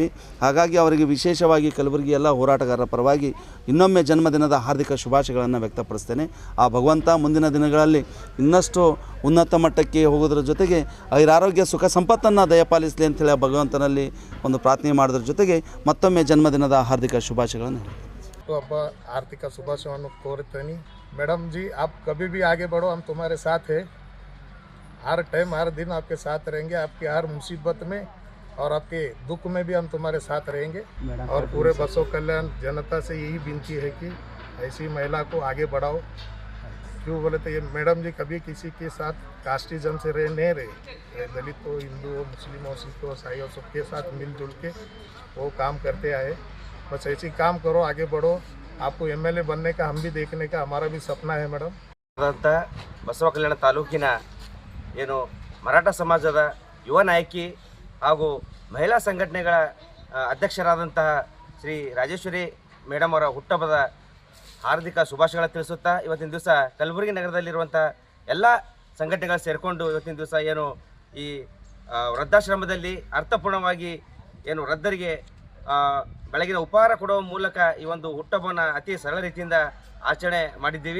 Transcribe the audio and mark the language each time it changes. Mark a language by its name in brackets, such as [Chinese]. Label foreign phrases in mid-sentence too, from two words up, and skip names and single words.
[Kannada] ಹಾಗಾಗಿ ಅವರಿಗೆ ವಿಶೇಷವಾಗಿ ಕಲಬುರಗಿ ಎಲ್ಲ ಹೋರಾಟಗಾರರ ಪರವಾಗಿ ಇನ್ನೊಮ್ಮೆ ಜನ್ಮದಿನದ ಹಾರ್ದಿಕ ಶುಭಾಶಯಗಳನ್ನು ವ್ಯಕ್ತಪಡಿಸ್ತೇನೆ. ಆ ಭಗವಂತ ಮುಂದಿನ ದಿನಗಳಲ್ಲಿ ಇನ್ನಷ್ಟು ಉನ್ನತ ಮಟ್ಟಕ್ಕೆ ಹೋಗೋದ್ರ ಜೊತೆಗೆ ಆರೋಗ್ಯ, ಸುಖ, ಸಂಪತ್ತನ್ನು ದಯಪಾಲಿಸಲಿ ಅಂತೇಳಿ ಆ ಭಗವಂತನಲ್ಲಿ ಒಂದು ಪ್ರಾರ್ಥನೆ ಮಾಡೋದ್ರ ಜೊತೆಗೆ ಮತ್ತೊಮ್ಮೆ ಜನ್ಮದಿನದ ಹಾರ್ದಿಕ ಶುಭಾಶಯಗಳನ್ನು ಹಬ್ಬ ಆರ್ಥಿಕ ಶುಭಾಶಯವನ್ನು ಕೋರುತ್ತೇನೆ. ಮೇಡಮ್ ಜಿ, [Hindi] आप कभी भी आगे बढ़ो, हम तुम्हारे साथ है. हर टाइम हर दिन आपके साथ रहेंगे, आपकी हर मुसीबत में और आपके दुख में भी हम तुम्हारे साथ रहेंगे। और पूरे बसव कल्याण जनता से यही विनती है कि ऐसी महिला को आगे बढ़ाओ। क्यों बोले तो ये मैडम जी कभी किसी के साथ कास्टिज्म से नहीं रहे, दलित हो, हिंदू हो, मुस्लिम हो, सिख हो, ईसाई हो, सबके साथ मिलजुल के वो काम करते आए। बस ऐसे काम करो, आगे बढ़ो। आपको MLA बनने का हम भी देखने का हमारा भी सपना है ಮೇಡಮ್। [Kannada] ಬಸವ ಕಲ್ಯಾಣ ತಾಲೂಕಿನ ಏನು ಮರಾಠ ಸಮಾಜದ ಯುವ ನಾಯಕಿ ಹಾಗೂ ಮಹಿಳಾ ಸಂಘಟನೆಗಳ ಅಧ್ಯಕ್ಷರಾದಂತಹ ಶ್ರೀ ರಾಜೇಶ್ವರಿ ಮೇಡಮ್ ಅವರ ಹುಟ್ಟುಹಬ್ಬದ ಹಾರ್ದಿಕ ಶುಭಾಶಯಗಳನ್ನು ತಿಳಿಸುತ್ತಾ ಇವತ್ತಿನ ದಿವಸ ಕಲಬುರಗಿ ನಗರದಲ್ಲಿರುವಂಥ ಎಲ್ಲ ಸಂಘಟನೆಗಳು ಸೇರಿಕೊಂಡು ಇವತ್ತಿನ ದಿವಸ ಏನು ಈ ವೃದ್ಧಾಶ್ರಮದಲ್ಲಿ ಅರ್ಥಪೂರ್ಣವಾಗಿ ಏನು ವೃದ್ಧರಿಗೆ ಬೆಳಗಿನ ಉಪಹಾರ ಕೊಡುವ ಮೂಲಕ ಈ ಒಂದು ಹುಟ್ಟುಹಬ್ಬವನ್ನು ಅತಿ ಸರಳ ರೀತಿಯಿಂದ ಆಚರಣೆ ಮಾಡಿದ್ದೀವಿ।